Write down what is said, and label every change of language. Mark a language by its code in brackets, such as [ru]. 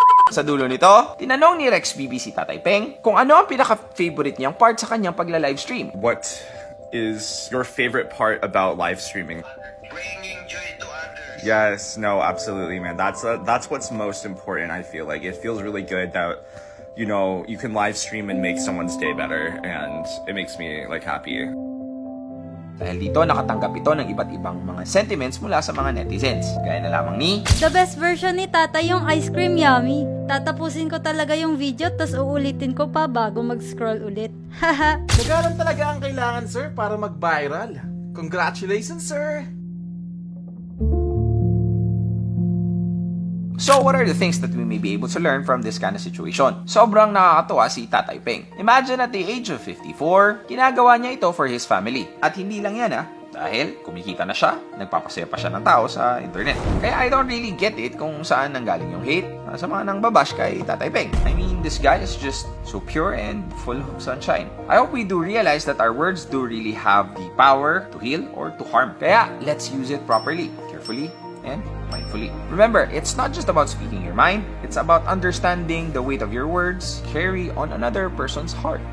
[tl] Sa dulo nito, tinanong ni Rex BB si Tatay Peng kung ano ang pinaka-favorite niyang part sa kanyang pagla-livestream. [en] What is your favorite part about live streaming? Bringing joy to others. Yes, no, absolutely, man. That's what's most important. I feel like it feels really good that you can live stream and make someone's day better, and it makes me like happy. [tl] Dahil dito, nakatanggap ito ng iba't ibang mga sentiments mula sa mga netizens. Gaya na lamang ni [en] The best version [tl] ni Tata yung ice cream yummy. Tatapusin ko talaga yung video tas uulitin ko pa bago mag-scroll ulit. Haha. Nagalan talaga ang kailangan, sir, para mag-viral. Congratulations, sir! [en] So, what are the things that we may be able to learn from this kind of situation? [tl] Sobrang nakakatuwa si Tatay Peng. [en] Imagine at the age of 54, [tl] ginagawa niya ito [en] for his family. [tl] At hindi lang yan dahil kumikita na siya, nagpapasaya pa siya ng tao sa internet. Kaya [en] I don't really get it [tl] kung saan nanggaling yung hate sa mga nang babash kay Tatay Peng. [en] I mean, this guy is just so pure and full of sunshine. I hope we do realize that our words do really have the power to heal or to harm. Kaya, let's use it properly, carefully, and mindfully. Remember, it's not just about speaking your mind, it's about understanding the weight of your words carry on another person's heart.